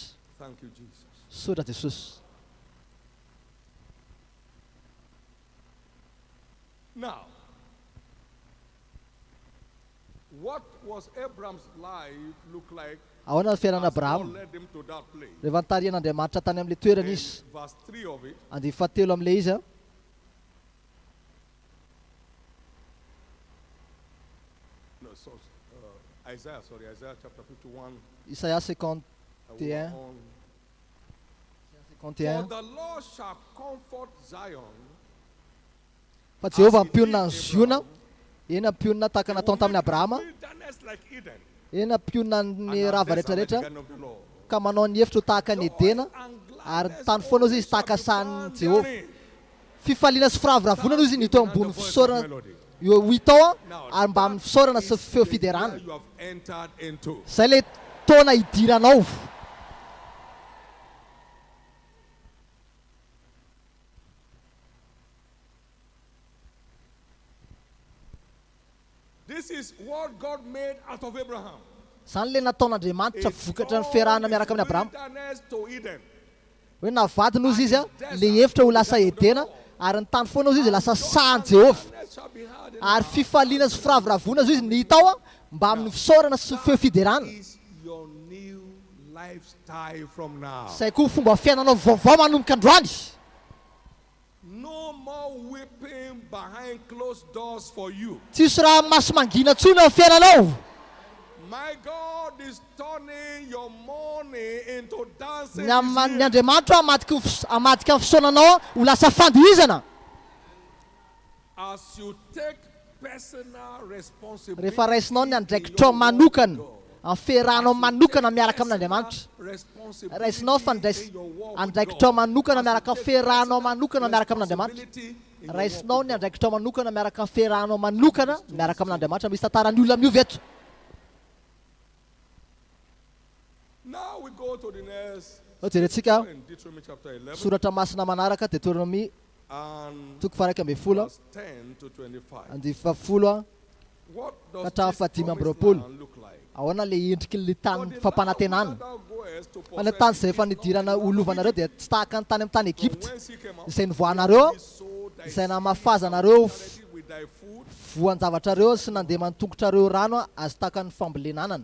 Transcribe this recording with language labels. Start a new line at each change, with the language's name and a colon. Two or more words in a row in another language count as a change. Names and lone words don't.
English: Thank you, Jesus.
Malagasy: sodra Jesosy
English: Now, what was Abraham's life look like ahoana ny fiainana as God Abrahama led him to that place?
Malagasy: rehefa nitarian'Andriamanitra tany amin'le toerana izy
English: In verse 3 of it,
Malagasy: andihy fahatelo amin'le izy a
English: no, so, Isaiah chapter 51. Isaia 51 we are on. For 51 the Lord shall comfort Zion
Malagasy: fa Jehovah ampionina ny Ziona eny ampionina tahaka nataony tamin'ny Abrahama
English: wilderness like Eden.
Malagasy: eny ampionina
English: And
Malagasy: ny
English: our
Malagasy: rava
English: days are like the
Malagasy: rehetrarehetra
English: garden of the Lord.
Malagasy: ka manao ny hevitra ho tahaka ny Edena ary tany foana izy tahaka sahan'ny Jehovah. Fifaliana sy firavoravona izy ny tao ambony fisaorana eo hitao ary mba amin'ny fisaorana sy feo fiderana. Zay le taona idiranao.
English: This is what God made out of Abraham.
Malagasy: Zany le nataon'Andriamanitra vokatra ny fiarahana miaraka amin'ny Abraham. Hoe navady nozy izy le hevitra ho lasa Edena ary ny tany foana izy lasa sahan'i Jehovah. Ary fifaliana sy firavoravona izy ny hitao mba amin'ny fisaorana sy feo fiderana. Zay koa fomba fiainanao vaovao manomboka androany.
English: No more weeping behind closed doors for you.
Malagasy: Tsisy raha maso mangina tsony ao fiainanao.
English: My God is turning your mourning into dancing.
Malagasy: Ny Andriamanitra amadika ny fisaonanao ho lasa fandihizana.
English: As you take personal responsibility.
Malagasy: Rehefa raisinao ny andraikitro manokana, amin'ny fiarahanao manokana miaraka amin'Andriamanitra. Raisinao andraikitro manokana miaraka amin'ny fiarahanao manokana miaraka amin'Andriamanitra. Raisinao ny andraikitro manokana miaraka amin'ny fiarahanao manokana miaraka amin'Andriamanitra. Misy tantarany olona miovy eto.
English: Now we go to the next.
Malagasy: Jerentsika
English: Deuteronomy chapter 11.
Malagasy: soratra masina manaraka Deuteronomie toko faha 11 andihy fafolo ka hatramin'ny fahadimy amby roapolo. Ahoana le endriky le tany fampanantenana. Fa le tany izay efa nidirana olovanareo dia tsy tahaka ny tany amin'ny tany Egypta izay nivoanareo, izay namafazanareo voan-javatrareo sy nandeha mantongotrareo rano azy tahaka ny fambolenanana.